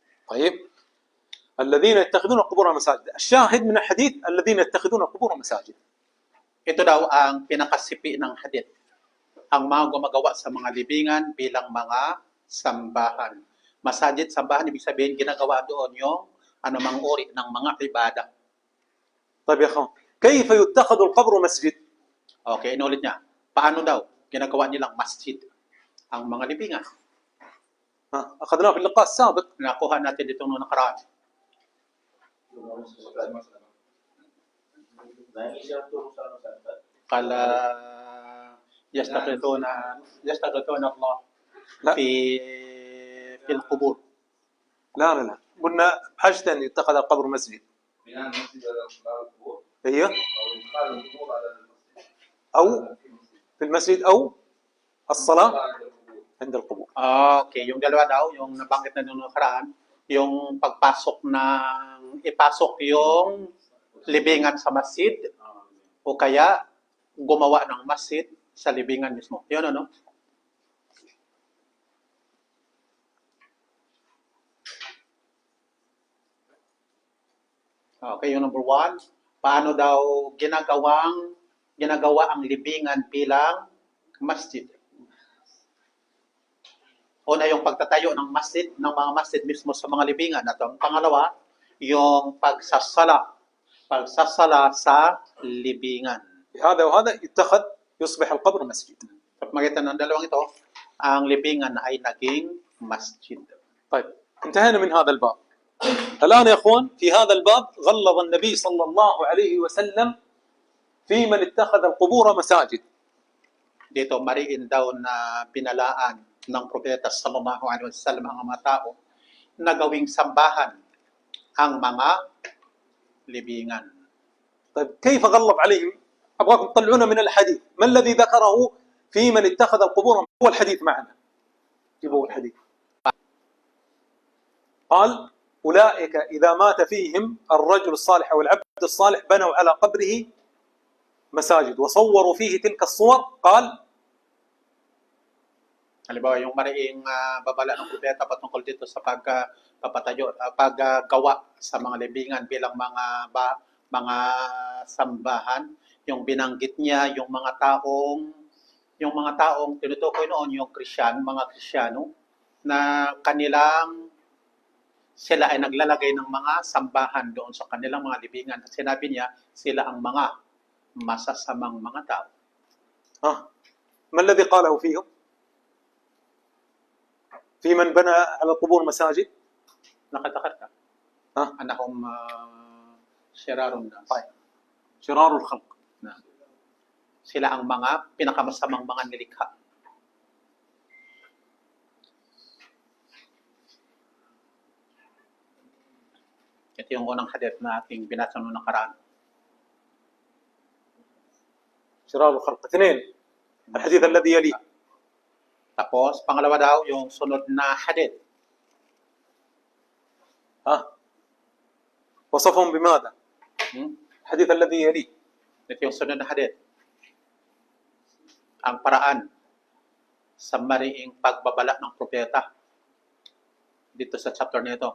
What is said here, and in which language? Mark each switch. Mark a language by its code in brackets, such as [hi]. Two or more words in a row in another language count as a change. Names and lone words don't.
[ar] طيب الذين يتخذون القبور مساجد، الشاهد من الحديث الذين يتخذون القبور مساجد. [tl] Ito daw ang pinakasipi ng hadith. Ang mga gumagawa sa mga libingan bilang mga sambahan. Masajid, sambahan, ibig sabihin ginagawa doon yung anumang uri ng mga ibada. [ar] طيب يا اخوان كيف يتخذ القبر مسجد؟ [tl] Okay, inulit niya. Paano daw ginagawa nilang masjid ang mga libingan? [ar] أخذناه في اللقاء السابق. [tl] Nakuha natin dito nung nakaraan. [ar] قال يستغيثون الله لا. في القبور. لا قلنا بحاجة أن يتخذ القبر مسجد. ايوه أو في المسجد أو الصلاة عند القبور. [tl] Okay, yung dalawa daw, yung nabanggit na nung nakaraan, yung ipasok yung libingan sa masjid o kaya gumawa ng masjid sa libingan mismo. Yun ano? Okay, yung number 1, paano daw ginagawa ang libingan bilang masjid? Una yung pagtatayo ng masjid, ng mga masjid mismo sa mga libingan. At ang pangalawa, yung pagsasala sa libingan. [ar] هذا وهذا يصبح القبر مسجد. [tl] Sa magitan ng dalawang ito, ang libingan ay naging masjid. [ar] طيب انتهينا من هذا الباب. الآن يا أخوان في هذا الباب غلظ النبي صلى الله عليه وسلم في من اتخذ القبور مساجد. [tl] Dito mariin daw na pinalaan ng propeta [ar] صلى الله عليه وسلم [tl] ang mga tao na gawing sambahan ang mga libingan. [ar] طيب كيف غلظ عليهم؟ أبغاكم تطلعونا من الحديث، ما الذي ذكره في من اتخذ القبور؟ هو الحديث معنا. جيبوا الحديث. قال أولئك إذا مات فيهم الرجل الصالح أو العبد الصالح بنوا على قبره مساجد وصوروا فيه تلك الصور. قال [tl] Halimbawa, yung mariing babala ng propeta patungkol dito sa paggawa sa mga libingan bilang mga sambahan, yung binanggit niya yung mga taong tinutukoy noon yung mga Krisyano na sila ay naglalagay ng mga sambahan doon sa kanilang mga libingan. At sinabi niya, sila ang mga masasamang mga tao. [ar] ما الذي قاله فيهم؟ في من بنى على القبور مساجد؟ [tl] Nakatakar ka? [ar] أنهم شرار الناس. شرار الخلق. [tl] Sila ang mga pinakamasamang mga nilikha. Ito yung unang hadith na ating binasa noong nakaraan. [ar] شرار الخلق. 2 الحديث الذي يليه. [tl] Tapos, pangalawa daw, yung sunod na hadith. [ar] وصفهم بماذا؟ الحديث الذي يليه. [tl] Ito yung sunod na hadith. Ang paraan sa mariing pagbabala ng propeta dito sa chapter na ito.